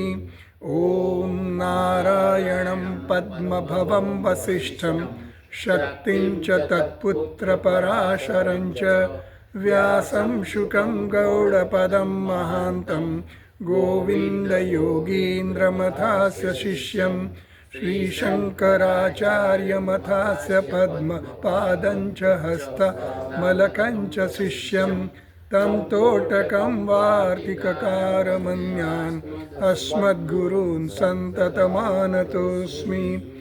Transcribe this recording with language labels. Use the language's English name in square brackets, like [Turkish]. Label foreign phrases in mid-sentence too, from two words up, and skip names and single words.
[Sanskrit] ઓમ નારાયણં પદ્મભવં વસિષ્ઠં શક્તિં ચ તત્પુત્રપરાશરં ચ વ્યાસં શુકં ગૌડપદં મહાન્तं ગોવિन्दयोगीन्द्रमथास्य शिष्यं श्रीशङ्कराचार्यमथास्य पद्मपादं च हस्तमलकं च शिष्यं तं तोटकं वार्तिककारमन्यान् अस्मद्गुरून् सन्ततमानतोऽस्मि.